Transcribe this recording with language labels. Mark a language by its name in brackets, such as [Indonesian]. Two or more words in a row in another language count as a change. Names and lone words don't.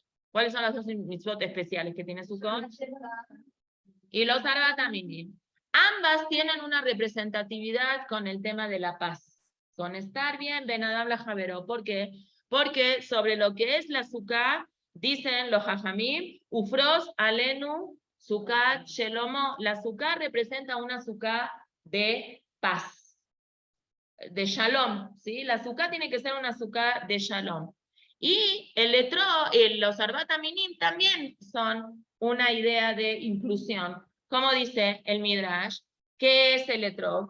[Spanish] ¿Cuáles son las 2 mitzvot especiales que tiene Sukkot? Y los arbataminim. Ambas tienen una representatividad con el tema de la paz, con estar bien, [Hebrew] בין אדם לחברו. [Spanish] ¿Por qué? Porque sobre lo que es la Sukkah, dicen los jajamim, [Hebrew] ופרוס עלינו סוכת שלומך. [Spanish] La Sukkah representa una Sukkah de paz, de shalom, ¿sí? La Sukkah tiene que ser una Sukkah de shalom. Y los arbataminim también son una idea de inclusión. Como dice el Midrash, ¿qué es el etrog?